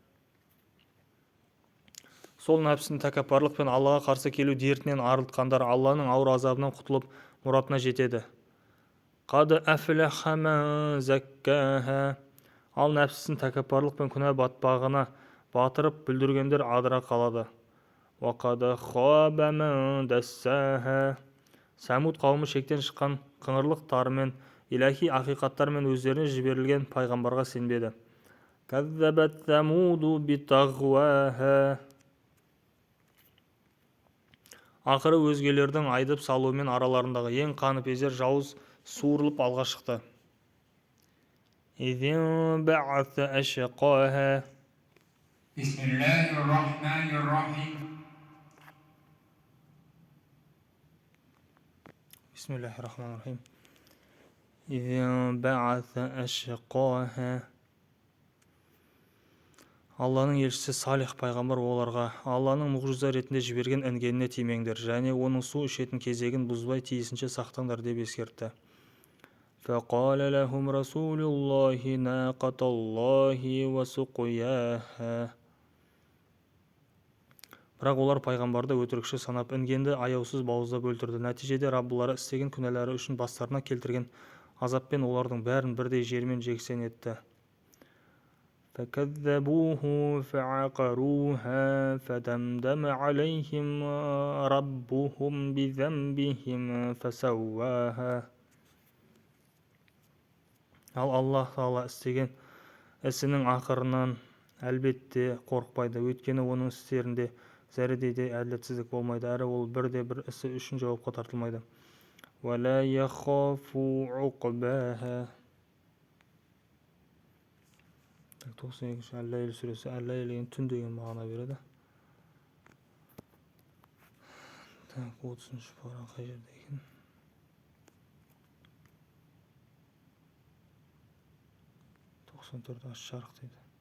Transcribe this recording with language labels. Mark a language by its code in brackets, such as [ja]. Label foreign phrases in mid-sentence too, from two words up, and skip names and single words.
[kk] Сол нәпсін тәкаппарлық пен Аллаға қарсы келу дертінен арылтқандар Алланың ауыр азабынан құтылып мұратына жетеді. [ar] قد أفلح من زكاها. [kk] Ал нәпсісін тәкаппарлық пен күнә батпағына батырып бүлдіргендер адыра қалады. [ar] وقد خاب من دساها. [kk] Сәмуд қауымы шектен шыққан қыңырлықтарымен, иләһи ақиқаттармен өздеріне жіберілген пайғамбарға сенбеді. [ar] كذبت ثمود بطغواها. [kk] Ақыры өзгелердің айдып салуымен араларындағы ең қаныпезер жауыз суырылып алға шықты. [ar] إذ انبعث أشقاها. بسم الله الرحمن الرحيم. بسم الله الرحمن الرحيم. إذ انبعث أشقاها. [kk] Алланың елшісі Салих пайғамбар оларға Алланың мұғжиза ретінде жіберген інгеніне тимеңдер және оның су ішетін кезегін бұзбай тиісінше сақтаңдар деп ескертті. [ar] فقال لهم رسول الله ناقة الله وسقياها. [kk] Бірақ олар пайғамбарды өтірікші санап інгенді аяусыз бауыздап өлтірді. Нәтижеде Раббылары істеген күнәлары үшін бастарына келтірген азаппен олардың бәрін бірдей жермен жексен етті. [ar] فكذبوه فعقروها فدمدم عليهم ربهم بذنبهم فسواها. [kk] Ал Аллах Тағала істеген ісінің ақырынан әлбетте қорықпайды, өйткені оның істерінде зәрредей де әділетсіздік болмайды, әрі ол бірде-бір ісі үшін жауапқа тартылмайды. [ar] وَلَا يَخَافُ عُقْبَاهَا. [kk] 92-ші Әл-Ләйл сүресі. Әл-Ләйл деген түн деген мағына береді. 30-ші парақ қай жерде екен? Аш-Шарқ дейді.